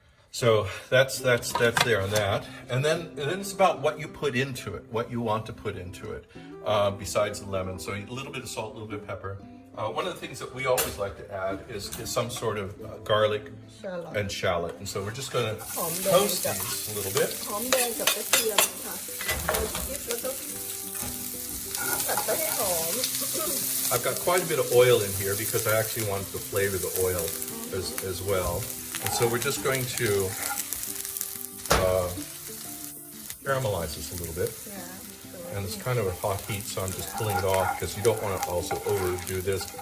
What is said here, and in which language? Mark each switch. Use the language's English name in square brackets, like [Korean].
[English] So that's there on that. And then it's about what you put into it, what you want to put into it, besides the lemon. So a little bit of salt, a little bit of pepper. One of the things that we always like to add is some sort of garlic and shallot. And so we're just going to toast these a little bit. [Thai] หอมแดงกับกระเทียมค่ะแล้วก็ผัดไปให้หอม [English] I've got quite a bit of oil in here because I actually wanted to flavor the oil as well. And so we're just going to caramelize this a little bit. And it's kind of a hot heat, so I'm just pulling it off because you don't want to also overdo this.